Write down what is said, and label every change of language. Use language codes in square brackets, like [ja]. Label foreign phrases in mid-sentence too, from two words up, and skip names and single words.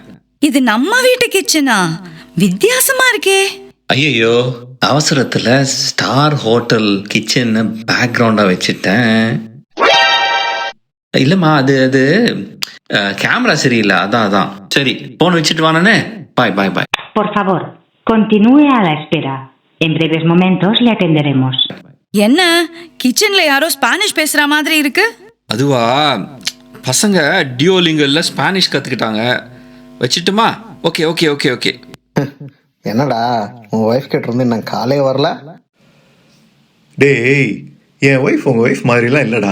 [ta] இது நம்ம வீட்டு கிச்சனா? வித்தியாசமா இருக்கே. ஐயோ அவசரத்துல [en] star hotel kitchen [ta] பேக்ரவுண்டா வச்சுட்டேன். இல்லம்மா, அது கேமரா சரியில்லை, அதான். சரி போன் வச்சுட்டு வானே. பாய். [es] Por favor, continúe a la espera. En breves momentos le atenderemos. [ta] என்ன கிச்சன்ல யாரோ ஸ்பானிஷ் பேசுற மாதிரி இருக்கு? அதுவா, பசங்க டியோலிங்கல்ல ஸ்பானிஷ் கத்துக்கிட்டாங்க. வச்சுட்டுமா? ஓகே. என்னடா உன் ஒய்ஃப் கிட்ட இருந்து நான் காலே வரல? டேய், என் ஒய்ஃப் உங்கள் ஒய்ஃப் மாதிரிலாம் இல்லைடா.